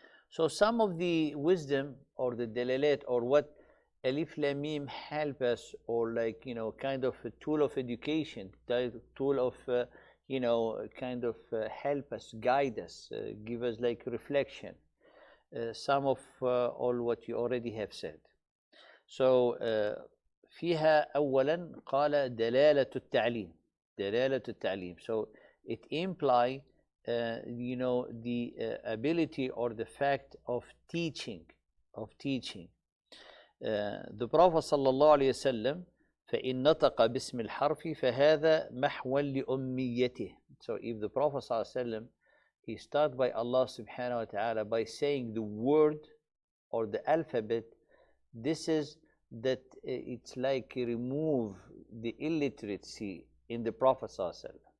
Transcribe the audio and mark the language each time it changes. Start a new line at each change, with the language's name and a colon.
English: So some of the wisdom or the dalalat or what Alif Lam Mim help us, or like, kind of a tool of education, tool of kind of help us, guide us, give us like reflection. Some of all what you already have said. So
Arabic: فيها أولا قال دلالة التعليم. دلالة التعليم.
English: So it imply the ability or the fact of teaching. The Prophet
Arabic: صلى الله عليه وسلم فإن نطق باسم الحرف فهذا محو لأميته.
English: So if the Prophet
Arabic: صلى الله عليه وسلم,
English: he started by Allah subhanahu wa ta'ala by saying the word or the alphabet, this is that it's like remove the illiteracy in the Prophet صلى الله عليه وسلم.